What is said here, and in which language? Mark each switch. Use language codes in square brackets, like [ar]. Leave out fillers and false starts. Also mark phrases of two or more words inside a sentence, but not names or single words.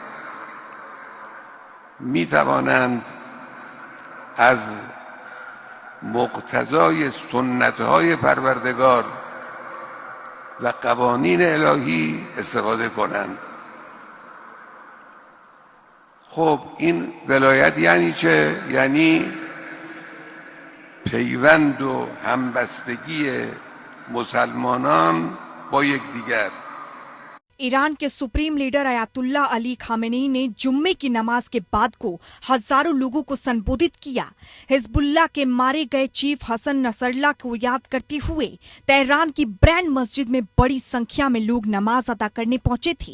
[fa] می توانند از مقتضای سنت‌های پروردگار و قوانین الهی استفاده کنند. خب این ولایت یعنی چه؟ یعنی پیوند و همبستگی مسلمانان با یکدیگر. [hi] ईरान के [en] supreme leader [hi] अयातुल्लाह अली खामेनी ने जुम्मे की नमाज के बाद को हजारों लोगों को संबोधित किया। हिजबुल्लाह के मारे गए चीफ हसन नसरुल्लाह को याद करते हुए तेहरान की ब्रांड मस्जिद में बड़ी संख्या में लोग नमाज अदा करने पहुंचे थे।